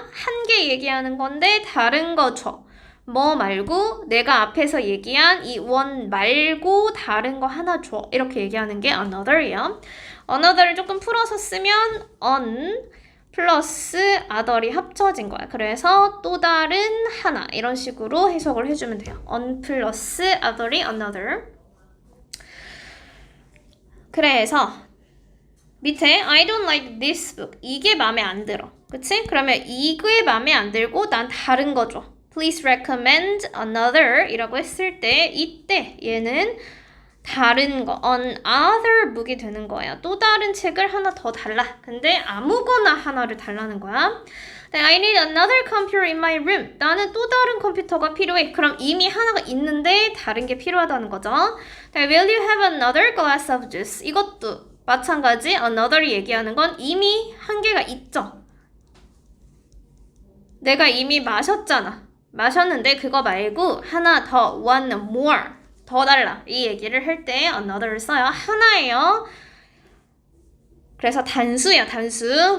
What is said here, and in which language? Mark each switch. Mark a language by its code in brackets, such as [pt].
[ko] 한 개 얘기하는 건데 다른 거 줘. 뭐 말고 내가 앞에서 얘기한 이 원 말고 다른 거 하나 줘. 이렇게 얘기하는 게 another이요. another를 조금 풀어서 쓰면 on 플러스 other이 합쳐진 거야. 그래서 또 다른 하나 이런 식으로 해석을 해주면 돼요. on 플러스 other이 another. 그래서 [en] 밑에 I don't like this book. [ko] 이게 마음에 안 들어. 그치? 그러면 이게 마음에 안 들고 난 다른 거 줘. [en] Please recommend another [ko] 이라고 했을 때 이때 얘는 다른 거 on other book이 되는 거예요. 또 다른 책을 하나 더 달라. 근데 아무거나 하나를 달라는 거야. [en] I need another computer in my room. [ko] 나는 또 다른 컴퓨터가 필요해. 그럼 이미 하나가 있는데 다른 게 필요하다는 거죠. [en] Will you have another glass of juice? [ko] 이것도 마찬가지 another이 얘기하는 건 이미 한 개가 있죠. 내가 이미 마셨는데 그거 말고 하나 더 one more 더 달라 이 얘기를 할 때 another를 써요. 하나예요. 그래서 단수야 단수.